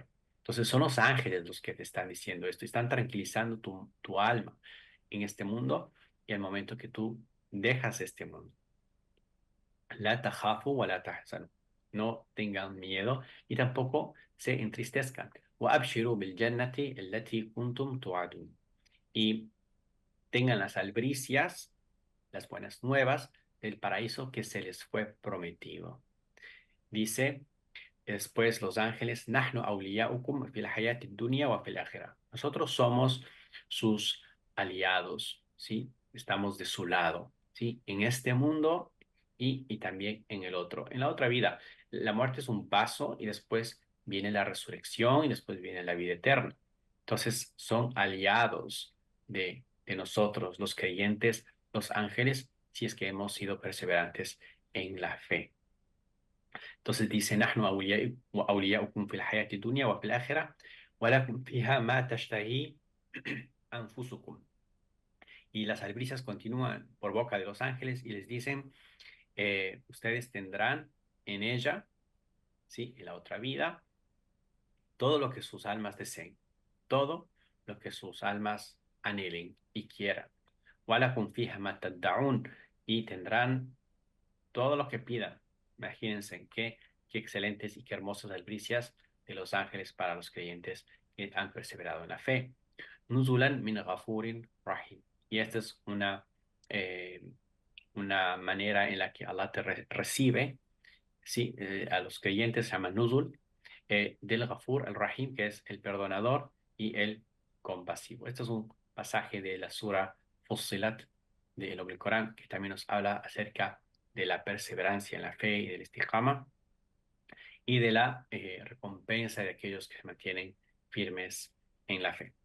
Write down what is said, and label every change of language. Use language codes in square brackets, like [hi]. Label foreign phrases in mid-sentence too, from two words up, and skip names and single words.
[es] Entonces son los ángeles los que te están diciendo esto, están tranquilizando tu alma en este mundo y al momento que tú dejas este mundo. [ar] لا تخافوا ولا تحزنوا. [es] No tengan miedo y tampoco se entristezcan. [ar] وأبشروا بالجنة التي كنتم توعدون. [es] Y tengan las albricias, las buenas nuevas del paraíso que se les fue prometido. Dice después los ángeles, [ar] نحن أولياؤكم في الحياة الدنيا وفي الآخرة. [es] Nosotros somos sus aliados, ¿sí? Estamos de su lado, ¿sí? En este mundo y también en el otro. En la otra vida, la muerte es un paso y después viene la resurrección y después viene la vida eterna. Entonces son aliados de nosotros, los creyentes, los ángeles, si es que hemos sido perseverantes en la fe. Entonces dice, [ar] نحن أولياؤكم في الحياة الدنيا وفي الآخرة ولكم فيها ما تشتهي أنفسكم. [es] Y las albricias continúan por boca de los ángeles y les dicen, ustedes tendrán en ella, ¿sí? En la otra vida, todo lo que sus almas deseen, todo lo que sus almas anhelen y quieran. [ar] ولكم فيها ما تدعون. [es] Y tendrán todo lo que pidan. Imagínense qué excelentes y qué hermosas albricias de los ángeles para los creyentes que han perseverado en la fe. [ar] نزلا من غفور رحيم. [es] Y esta es una manera en la que Allah te recibe, ¿sí? A los creyentes se llama Nuzul, del Ghafur, el Rahim, que es el perdonador y el compasivo. Este es un pasaje de la Sura Fussilat del Corán, que también nos habla acerca de la perseverancia en la fe y del istiqama y de la recompensa de aquellos que se mantienen firmes en la fe.